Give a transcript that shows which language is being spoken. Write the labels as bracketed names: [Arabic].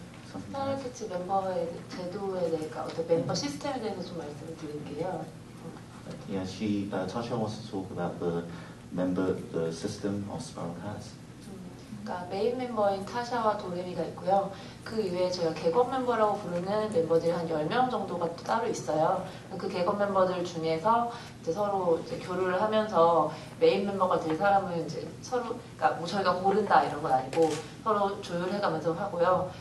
[Korean] 스파이캐츠 멤버의 제도에 대해, 어떤 멤버 시스템에 대해서 좀 말씀을 드릴게요. [English] Yeah, Tasha wants to talk about the system of Spiral Cats. [Korean] 그러니까 메인 멤버인 타샤와 도레미가 있고요. 그 이외에 저희가 객원 멤버라고 부르는 멤버들이 한 10명 정도가 또 따로 있어요. 그 객원 멤버들 중에서 이제 서로 이제 교류를 하면서 메인 멤버가 될 사람을 이제 서로, 그러니까 뭐 저희가 고른다 이런 건 아니고 서로 조율해가면서 하고요.